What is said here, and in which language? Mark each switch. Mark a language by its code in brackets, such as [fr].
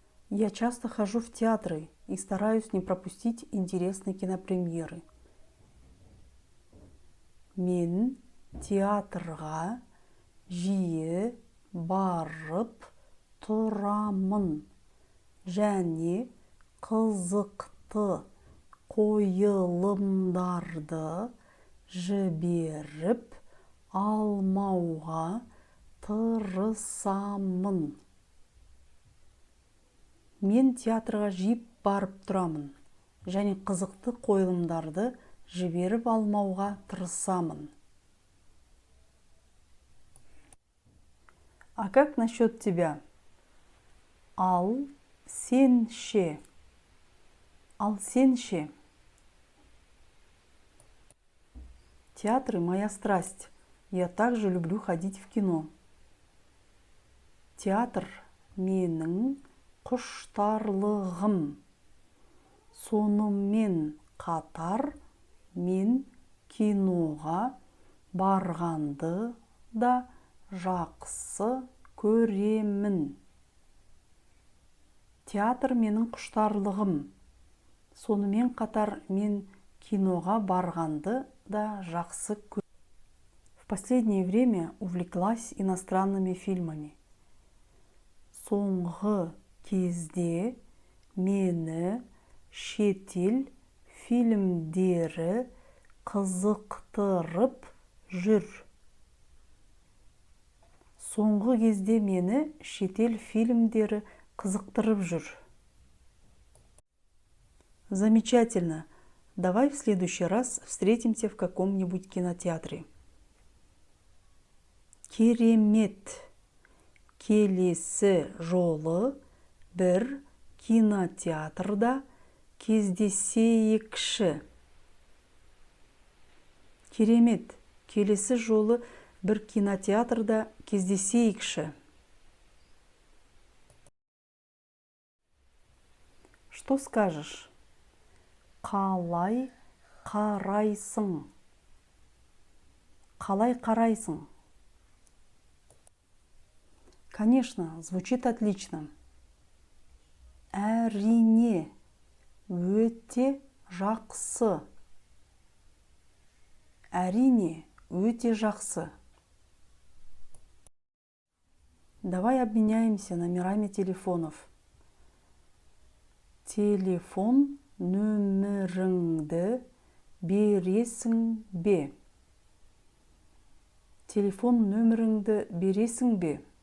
[ru] Я часто хожу в театры и стараюсь не пропустить интересные кинопремьеры. [kk] Мен театрға жиі барып тұрамын және қызықты қойылымдарды жіберіп алмауға тырысамын. Мен театрға жиі барып тұрамын және қызықты қойылымдарды жіберіп алмауға тырысамын. [ru] А как насчет тебя? [kk] Ал сен ше? Ал сен ше? [ru] Театры – моя страсть. Я также люблю ходить в кино. [kk] Театр – менің құштарлығым. Сонымен қатар мен киноға барғанды да жақсы көремін. Театр менің құштарлығым. Сонымен қатар мен киноға барғанды да жақсы көремін. [ru] В последнее время увлеклась иностранными фильмами. [kk] Соңғы кезде мені шетел фильмдері қызықтырып жүр. Соңғы кезде мені шетел фильмдері қызықтырып жүр. [ru] Замечательно. Давай в следующий раз встретимся в каком-нибудь кинотеатре. [kk] Керемет. Келесі жолы бір кинотеатрда кездесейікші. Керемет. Келесі жолы бір кинотеатрда кездесейікші. [ru] Что скажешь? [kk] Қалай қарайсың? Қалай қарайсың? [ru] Конечно, звучит отлично. [kk] Әрине, өте жақсы. Әрине, өте жақсы. [ru] Давай обменяемся номерами телефонов. [kk] Телефон нөміріңді бересің бе? Телефон нөміріңді бересің бе?